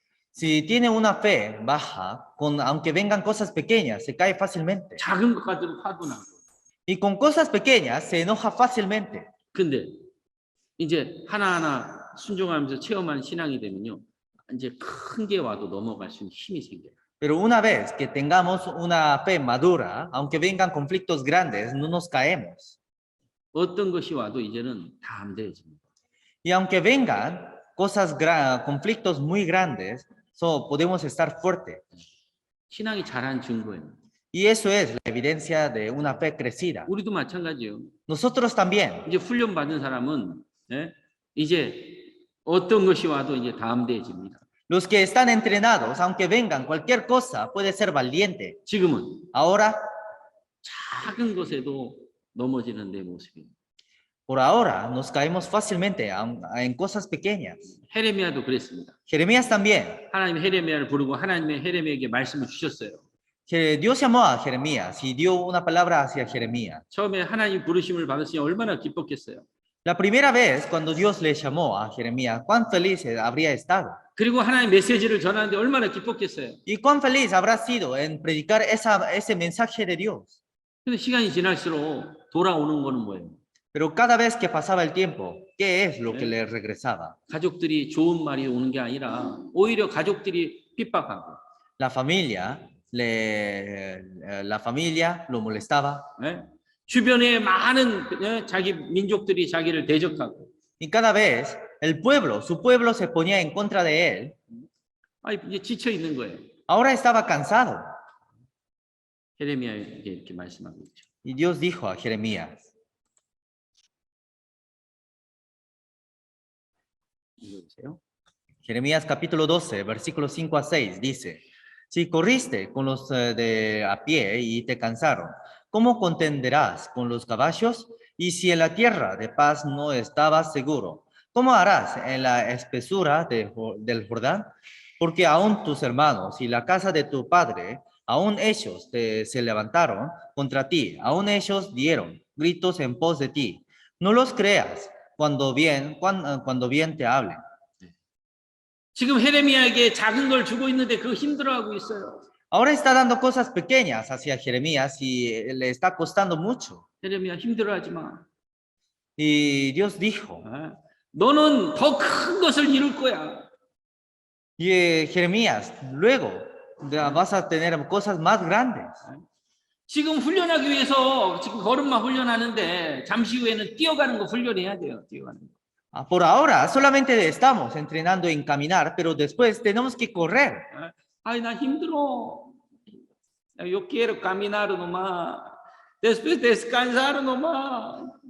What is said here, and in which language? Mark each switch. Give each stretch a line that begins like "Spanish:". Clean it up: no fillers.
Spanish: Si tiene una fe baja, aunque vengan cosas pequeñas, se cae fácilmente.
Korean: 작은 것 가지고 화도 나고.
Spanish: Y con cosas pequeñas se enoja fácilmente.
Korean: 근데 이제 하나하나 순종하면서 체험한 신앙이 되면요, 이제 큰 게 와도 넘어갈 수 있는 힘이 생겨요.
Spanish: Pero una vez que tengamos una fe madura, aunque vengan conflictos grandes, no nos caemos.
Korean: 어떤 것이 와도 이제는 다 담대해집니다.
Spanish: Y aunque vengan conflictos muy grandes, podemos estar fuertes.
Korean: 신앙이 자란 증거예요.
Spanish: Y eso es la evidencia de una fe crecida.
Korean: 우리도 마찬가지예요.
Spanish: Nosotros también.
Korean: 이제 훈련 받은 사람은 이제 어떤 것이 와도 이제 담대해집니다.
Spanish: Los que están entrenados, aunque vengan cualquier cosa, puede ser valiente.
Korean: 지금은
Spanish: Ahora,
Korean: 작은 것에도 넘어지는 내 모습입니다.
Spanish: Por ahora nos caemos fácilmente en cosas pequeñas.
Korean: 헤레미야도 그랬습니다.
Spanish: Jeremías también.
Korean: 하나님 헤레미야를 부르고 하나님의 헤레미야에게 말씀을 주셨어요.
Spanish: Que Dios llamó a Jeremías y dio una palabra hacia Jeremías.
Korean: 처음에 하나님 부르심을 받으시니 얼마나 기뻤겠어요.
Spanish: La primera vez cuando Dios le llamó a Jeremías, cuán feliz habría estado.
Korean: 그리고 하나님 메시지를 전하는데 얼마나 기뻤겠어요.
Spanish: Y cuán feliz habrá sido en predicar ese mensaje de Dios.
Korean: 근데 시간이 지날수록 돌아오는 거는 뭐예요?
Spanish: Pero cada vez que pasaba el tiempo, ¿qué es lo que le regresaba?
Korean: 가족들이 좋은 말이 오는 게 아니라 오히려 가족들이 핍박하고
Spanish: La familia, la familia lo molestaba.
Korean: 예? 주변에 많은 자기 민족들이 자기를 대적하고
Spanish: Y cada vez su pueblo se ponía en contra de él.
Korean: 이제 지쳐 있는 거예요.
Spanish: Ahora estaba cansado.
Korean: 헤레미야에게 이렇게 말씀하고 있죠.
Spanish: Y Dios dijo a Jeremías,
Korean: 읽어주세요.
Spanish: Jeremías capítulo 12, versículos 5 a 6, dice, si corriste con los de a pie y te cansaron, ¿cómo contenderás con los caballos? Y si en la tierra de paz no estabas seguro, ¿cómo harás en la espesura del Jordán? Porque aún tus hermanos y la casa de tu padre, aún ellos se levantaron contra ti, aún ellos dieron gritos en pos de ti. No los creas cuando bien te hablen.
Korean: 지금 헤레미야에게 작은 걸 주고 있는데 그거 힘들어하고 있어요.
Spanish: Ahora está dando cosas pequeñas hacia Jeremías y le está costando mucho.
Korean: 헤레미야 힘들어하지 마.
Spanish: Y Dios dijo,
Korean: 너는 더 큰 것을 이룰 거야.
Spanish: y Jeremías, luego vas a tener cosas más grandes.
Korean: 지금 훈련하기 위해서 지금 걸음마 훈련하는데 잠시 후에는 뛰어가는 거 훈련해야 돼요. 뛰어가는 거.
Spanish: Por ahora solamente estamos entrenando en caminar, pero después tenemos que correr.
Korean: Ay, 나 힘들어.
Spanish: Yo quiero caminar nomás. Después descansar nomás.